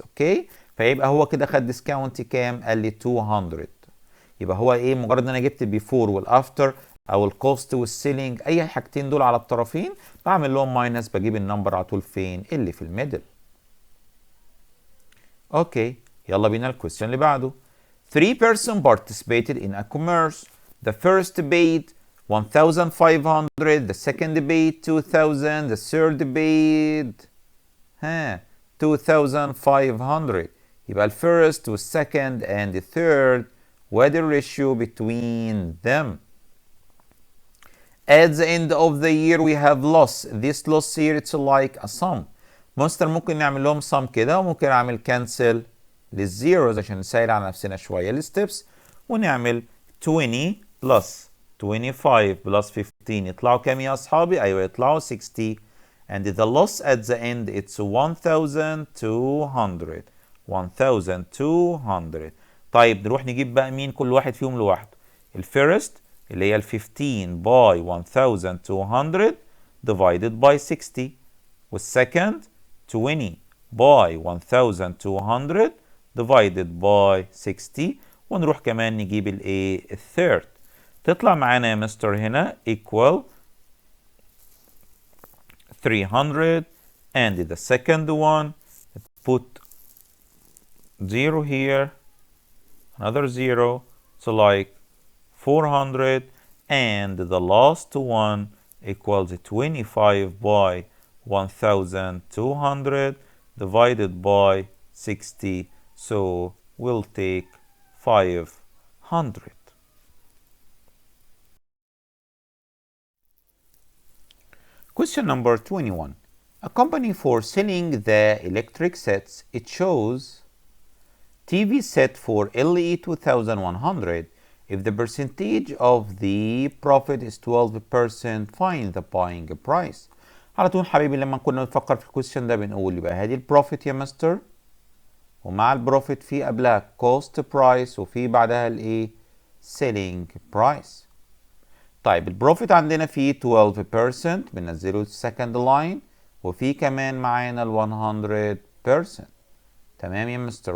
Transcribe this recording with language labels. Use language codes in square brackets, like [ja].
[ar] اوكي، فيبقى هو كده خد ديسكاونت كام؟ قال لي 200. يبقى هو ايه؟ مجرد ان انا جبت البيفور والافتر او الكوست والسيلينج اي حاجتين دول على الطرفين بعمل لهم ماينس، بجيب النمبر على طول فين؟ اللي في الميدل. اوكي يلا بينا الكويستشن اللي بعده. [en] 3 persons participated in a commerce. The first paid 1500, the second paid 2000, the third paid 2500. يبقى ال first وال second and the third what the ratio between them. At the end of the year we have loss. This loss here it's like a sum. [ar] مونستر ممكن نعمل لهم sum كده وممكن اعمل cancel للزيروز عشان نسهل على نفسنا شويه الستبس، ونعمل 20 بلس 25 بلس 15 يطلعوا كام يا اصحابي؟ ايوه يطلعوا 60. [en] and the loss at the end it's 1200. 1200. [ar] طيب نروح نجيب بقى مين كل واحد فيهم لوحده. الفيرست اللي هي ال 15 باي 1200 divided by 60، والسكند 20 باي 1200 divided by 60، ونروح كمان نجيب الايه؟ الثيرد. [en] تطلع معانا يا مستر هنا equal 300 and the second one put 0 here, another 0, so like 400, and the last one equals 25 by 1200 divided by 60, so we'll take 500. Question number 21. A company for selling the electric sets, it shows TV set for LE 2100. If the percentage of the profit is 12%, find the buying price. [ar] على طول حبيبي لما كنا بنفكر في الكويستشن ده بنقول يبقى هذه البروفيت يا مستر، ومع البروفيت في قبلها cost price وفي بعدها الايه؟ selling price. طيب البروفيت عندنا فيه 12% بننزله السكند لاين، وفي كمان معانا ال 100%. تمام يا مستر.